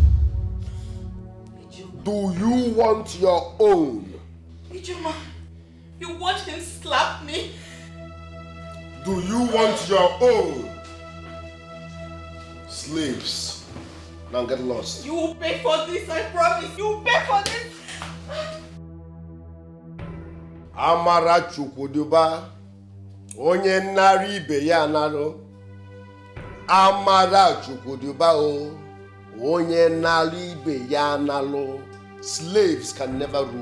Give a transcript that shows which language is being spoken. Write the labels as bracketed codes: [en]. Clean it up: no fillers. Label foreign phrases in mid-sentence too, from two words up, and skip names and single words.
[en] Do you want your own? Ijoma, you watch him slap me? Do you want your own? Slaves, now get lost. You will pay for this, I promise. You will pay for this. [ig] Amara Chukwuduba, onye nari ibe ya naro. Amara Chukwuduba o, onye nari ibe ya nalo. [en] Slaves can never rule.